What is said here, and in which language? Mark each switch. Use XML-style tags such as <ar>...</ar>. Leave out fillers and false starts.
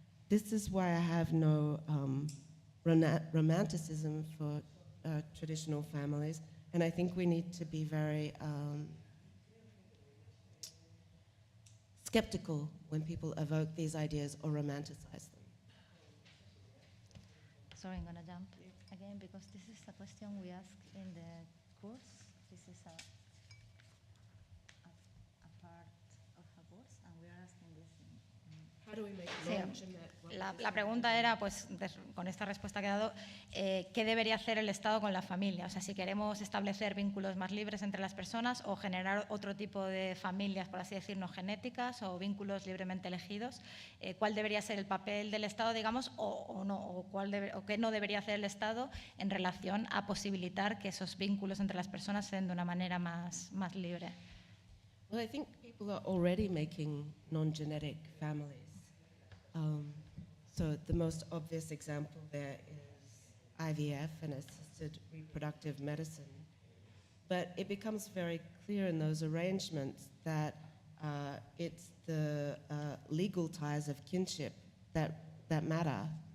<en>This is why I have no romanticism for traditional families, and I think we need to be very skeptical when people evoke these ideas or romanticize them. Sorry, I'm going to jump again because this is a question we ask in the course. This is a part of a course, and we are asking this How do we make</en> <es>Sí,</es> <en>launch in that?</en> <es>la pregunta era, pues, con esta respuesta que ha dado, ¿qué debería hacer el Estado con la familia? O sea, si queremos establecer vínculos más libres entre las personas o generar otro tipo de familias, por así decir, no genéticas o vínculos libremente elegidos, ¿cuál debería ser el papel del Estado, digamos, o no, o qué no debería hacer el Estado en relación a posibilitar que esos vínculos entre las personas sean de una manera más libre?</es> <en>Well, I think people are already making non-genetic families. So the most obvious example there is IVF and assisted reproductive medicine. But it becomes very clear in those arrangements that it's the legal ties of kinship that matter.</en>